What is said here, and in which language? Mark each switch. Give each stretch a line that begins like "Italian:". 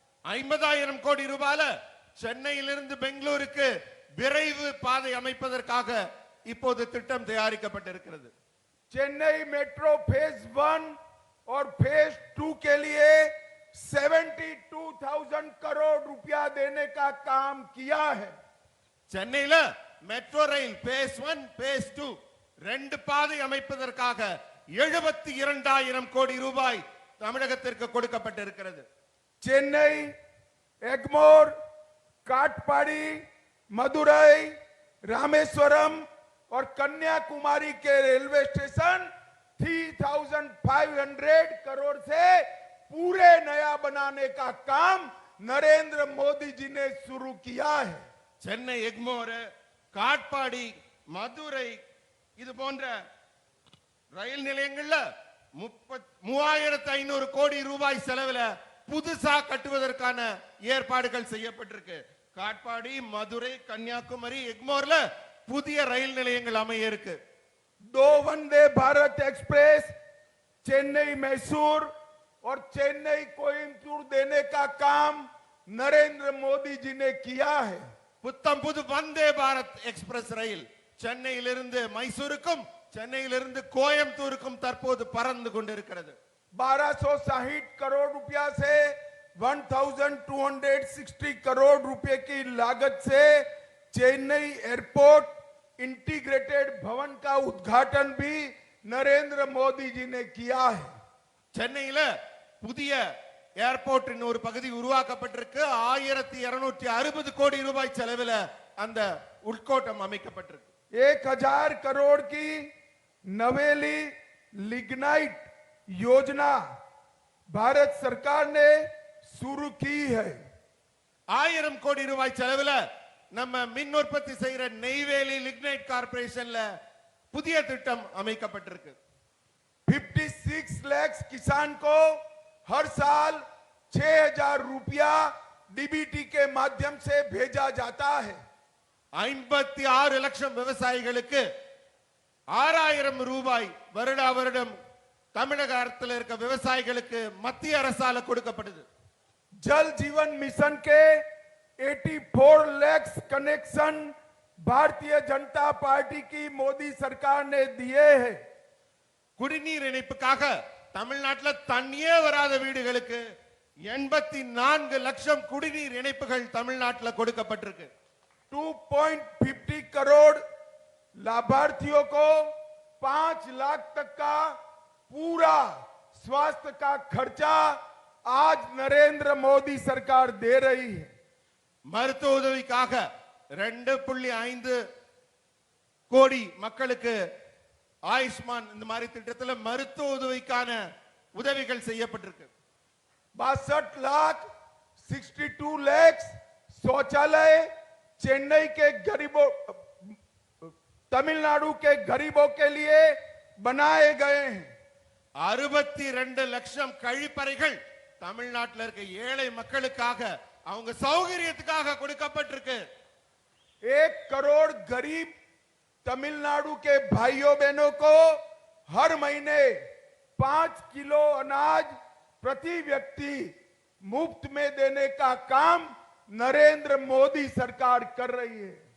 Tamil: 50,000 கோடி ரூபாயில சென்னையிலிருந்து பெங்களூருக்கு விரைவு பாதை அமைப்பதற்காக இப்போது திட்டம் தயாரிக்கப்பட்டிருக்கிறது.
Hindi: चेन्नई मेट्रो फेज 1 और फेज 2 के लिए 72,000 करोड़ रुपया देने का काम किया है.
Tamil: சென்னையில மெட்ரோ ரயில் பேஸ் 1 பேஸ் 2 ரெண்டு பாதை அமைப்பதற்காக 72,000 கோடி ரூபாய் தமிழகத்திற்கு கொடுக்கப்பட்டிருக்கிறது.
Hindi: चेन्नई, एगमोर, काटपाड़ी, मदुरई, रामेश्वरम और कन्याकुमारी के रेलवे स्टेशन 3,500 करोड़ से पूरे नया बनाने का काम नरेंद्र मोदी जी ने शुरू किया है.
Tamil: சென்னை எக்மோர், காட்பாடி, மதுரை இது போன்ற ரயில் நிலையங்கள்ல 3,500 கோடி ரூபாய் செலவுல புதுசா கட்டுவதற்கான ஏற்பாடுகள் செய்யப்பட்டிருக்கு. காட்பாடி, மதுரை, கன்னியாகுமரி, எக்மோர்ல புதிய ரயில் நிலையங்கள் அமைய இருக்கு.
Hindi: 2 वंदे भारत एक्सप्रेस चेन्नई मैसूर और चेन्नई कोयम्बटूर देने का काम नरेंद्र मोदी जी ने किया है.
Tamil: புத்தம் புது வந்தே பாரத் எக்ஸ்பிரஸ் ரயில் சென்னையிலிருந்து மைசூருக்கும் சென்னையிலிருந்து கோயம்புத்தூருக்கும் தற்போது பறந்து கொண்டிருக்கிறது.
Hindi: 1,260 करोड़ रुपया से 1,260 करोड़ रुपए की लागत से चेन्नई एयरपोर्ट इंटीग्रेटेड भवन का उद्घाटन भी नरेंद्र मोदी जी ने किया है.
Tamil: சென்னையில புதிய ஏர்போர்ட்டின் ஒரு பகுதி உருவாக்கப்பட்டிருக்கு. 1,260 கோடி ரூபாய் செலவில் அந்த உட்கோட்டம் அமைக்கப்பட்டிருக்கு.
Hindi: 1,000 करोड़ की नवेली लिग्नाइट योजना भारत सरकार ने शुरू की है.
Tamil: 1000 கோடி ரூபாய் செலவில் நம்ம மின் உற்பத்தி செய்யற நெய்வேலி லிக்னைட் கார்பரேஷன்ல புதிய திட்டம் அமைக்கப்பட்டிருக்கு.
Hindi: 56 लाख किसान को हर साल 6,000 रुपया डीबीटी के माध्यम से भेजा जाता है.
Tamil: 56 லட்சம் விவசாயிகளுக்கு 6,000 ரூபாய் வருடா வருடம் தமிழக அரசில் இருக்க விவசாயிகளுக்கு மத்திய அரசால கொடுக்கப்படுது.
Hindi: जल जीवन मिशन के 84 लाख कनेक्शन भारतीय जनता पार्टी की मोदी सरकार ने दिए हैं.
Tamil: குடிநீர் இணைப்புக்காக தமிழ்நாட்டுல தண்ணியே வராத வீடுகளுக்கு 84 லட்சம் குடிநீர் இணைப்புகள் தமிழ்நாட்டுல கொடுக்கப்பட்டிருக்கு.
Hindi: 2.50 करोड़ लाभार्थियों को 5 लाख तक का पूरा स्वास्थ्य का खर्चा आज नरेंद्र मोदी सरकार दे रही है.
Tamil: மருத்துவ உதவிக்காக 2.5 கோடி மக்களுக்கு ஆயுஷ்மான் இந்த மாதிரி திட்டத்துல மருத்துவ உதவிக்கான உதவிகள் செய்யப்பட்டிருக்கு.
Hindi: 62 लाख 62 लाख शौचालय चेन्नई के गरीबों तमिलनाडु के गरीबों के लिए बनाए गए हैं.
Tamil: 62 லட்சம் கழிப்பறைகள் தமிழ்நாட்டில் இருக்க ஏழை மக்களுக்காக அவங்க சௌகரியத்துக்காக கொடுக்கப்பட்டிருக்கு.
Hindi: 1 करोड़ गरीब तमिलनाडु के भाइयों बहनों को हर महीने 5 किलो अनाज प्रति व्यक्ति मुफ्त में देने का काम नरेंद्र मोदी सरकार कर रही है.